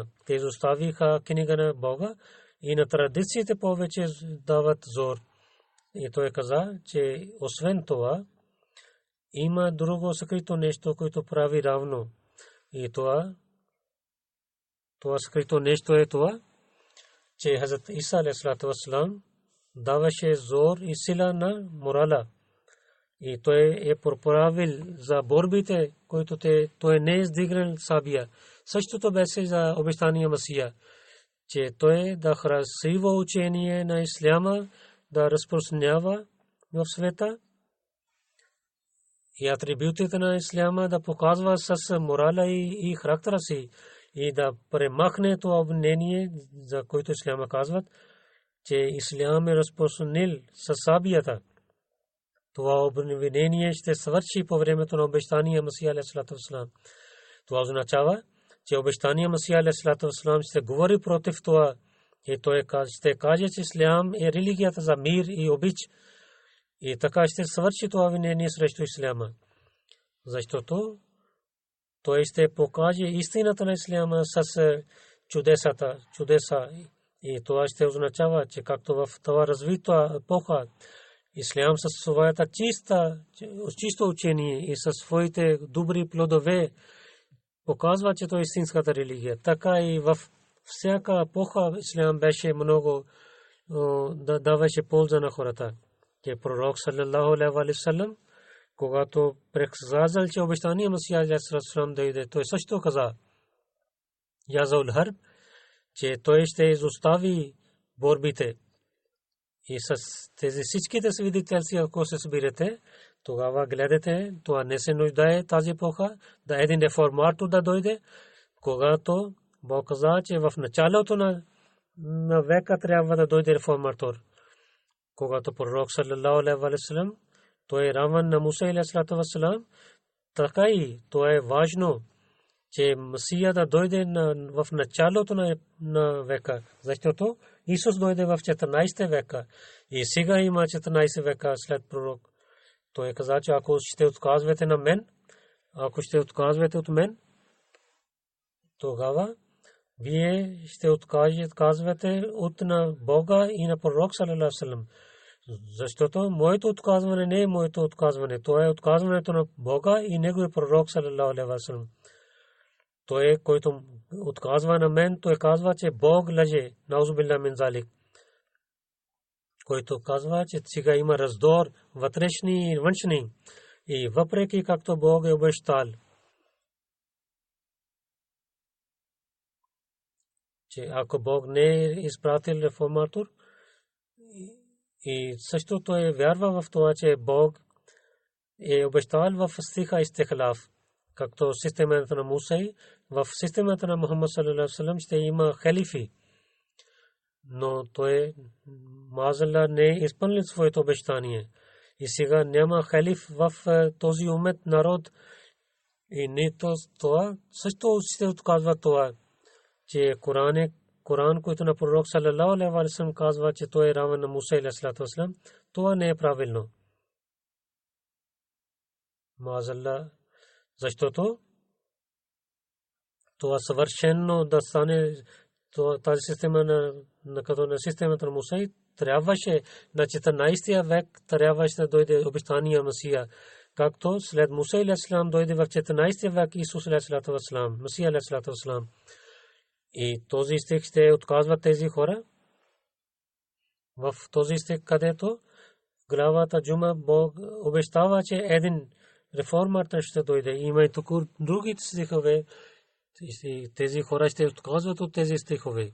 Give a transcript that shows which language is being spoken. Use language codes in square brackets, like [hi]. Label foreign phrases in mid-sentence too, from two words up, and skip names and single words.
[bg] Те изоставиха книга на Бога и на традициите повече дават зор. И той каза, че освен това има друго скрито нещо, което прави равно. И това скрито нещо е това, че Хазрат Иса [ar] عليه السلام [bg] даваше зор и сила на морала. И той е проправил за борбите, които той не е издигнал сабия. Същото беше за обещания Масия, че той да красиво учение на исляма да разпространява в света и атрибутите на исляма да показва с морала и характера си и да премахне това обвинение, за което исляма казват, че ислям е разпространил със сабията. Това обвинение ще свърши по времето на обещания Масия [ar] عليه السلام. [bg] Това означава, че обещания Масия [ar] عليه السلام [bg] ще говори против това, и той ще каже, че ислям е религията за мир и обич. И така ще свърши това обвинение срещу исляма. Защото той ще покаже истината на исляма с чудеса. И това ще означава, че както в това развита епоха, ислям със своята чисто учение и със своите добри плодове показва, че това е истинската религия. Така и в всяка епоха ислям беше много да даваше полза на хората. Че пророк [ar] صلى الله عليه وسلم, [bg] когато предсказал, че обещания Масия [ar] عليه السلام [bg] дойде, той също каза [ar] يضع الحرب, [bg] че той ще изостави борбите. И с тези всичките свидетелства, ако се събирате, тогава гледате, това не се нуждае тази епоха, да един реформатор да дойде, когато Бог каза, че в началото на века трябва да дойде реформатор. Когато пророк [ar] صلى الله عليه وسلم, [bg] той е равен на Муса [ar] عليه السلام, [bg] така и това е важно, че Масия да дойде в началото на века, защото Исус дойде в 14 века и сега има 14 века след пророк. Той каза, че ако ще отказвате на мен, ако ще отказвате от мен, тогава вие ще отказвате от на Бога и на пророк [ar] صلى الله عليه وسلم. [bg] Защото моето отказване не е моето отказване, то е отказването на Бога и неговия пророк [ar] صلى الله عليه وسلم. [bg] Той, който отказва на мен, той казва, че Бог лъже. [ar] نعوذ بالله من ذلك. [bg] Който казва, че сега има раздор, вътрешни и външни. И въпреки както Бог е обещал, че ако Бог не е изпратил реформатор, и също той вярва в това, че Бог е обещал в стиха истихлаф, както системата на Муса, в системата на Мухаммад [ar] صلى الله عليه وسلم [bg] ще има халифи. Но той маазалла не е изпълнил своето обещание. И сега няма халиф в този умет народ. И не това също ще отказва това, че Коран, който на пророк [ar] صلى الله عليه وسلم [bg] казва, че той е равен на Муса [ar] عليه السلام, [bg] това не е правилно. Маазалла, защото това съвършено да стане тази система на системата на Муса, трябваше на 14 век трябваше да дойде обещания Масия, както след Муса [ar] عليه السلام [bg] дойде в 14 век Исус [ar] عليه السلام, [bg] Масия [ar] عليه السلام. [bg] И този стих ще отказват тези хора. в този стих, където главата Джума Бог обещава, че един реформатор ще дойде. Има и тук други стихове. Тези хора ще отказват от тези стихове.